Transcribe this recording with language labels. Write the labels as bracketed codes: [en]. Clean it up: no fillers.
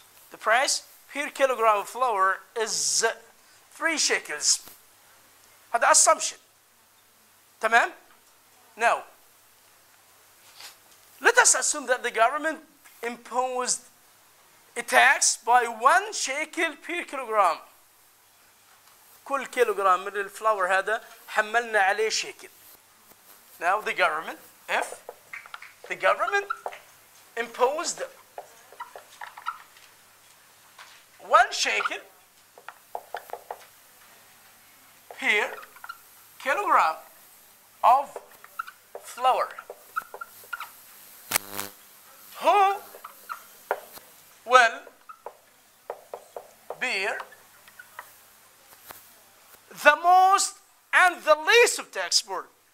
[en] The price per kilogram of flour is 3 shekels. [ar] هذا [en] assumption. [ar] تمام? [en] Now, let us assume that the government imposed a tax by 1 shekel per kilogram. [ar] كل كيلوغرام من الفلاور هذا حملنا عليه شيكل. [en] Now the government, if the government imposed 1 shekel per kilogram of flour, who will bear the most and the least of tax burden?